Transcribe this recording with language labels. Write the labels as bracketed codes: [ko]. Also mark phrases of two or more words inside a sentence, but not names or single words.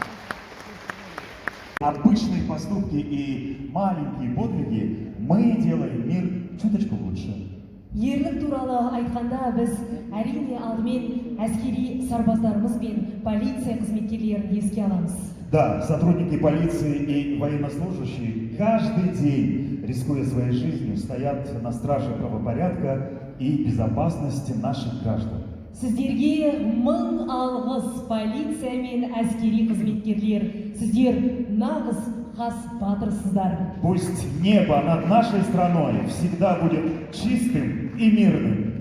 [ru] Обычные поступки и маленькие подвиги мы делаем мир чуточку лучше. [kk] Ерлік туралы айтқанда біз әрине алдымен әскери сарбаздарымыз бен полиция қызметкерлерін еске аламыз. [ru] Да, сотрудники полиции и военнослужащие каждый день рискуя своей жизнью, стоят на страже правопорядка и безопасности наших граждан. [kk] Сіздерге мың алғыс полиция мен әскери қызметкерлер. Сіздер нағыз хас батырсыздар. [ru] Пусть небо над нашей страной всегда будет чистым и мирным.